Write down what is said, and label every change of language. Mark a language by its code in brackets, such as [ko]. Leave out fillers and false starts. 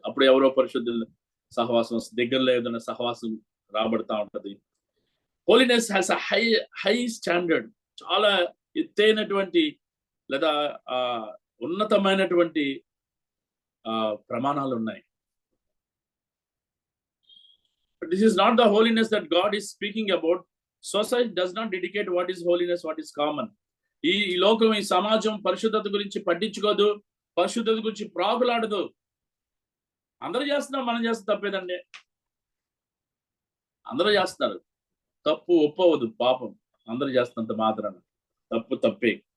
[te] అప్పుడు ఎవరో పరిశుద్ధులు సహవాసం, దగ్గరలో ఏదైనా సహవాసం రాబడతా ఉంటది. [en] Holiness has a high standard. [te] చాలా ఎత్తైనటువంటి లేదా ఉన్నతమైనటువంటి ప్రమాణాలు ఉన్నాయి. [en] This is not the holiness that God is speaking about. Society does not dedicate what is holiness, what is common. [te] ఈ లోకం, ఈ సమాజం పరిశుద్ధత గురించి పట్టించుకోదు, పరిశుద్ధత గురించి ప్రాకులాడదు. అందరూ చేస్తున్నాం, మనం చేస్తే తప్పేదండి. అందరూ చేస్తున్నారు, తప్పు ఒప్పవద్దు, పాపం. అందరూ చేస్తున్నంత మాత్రాన తప్పు తప్పే.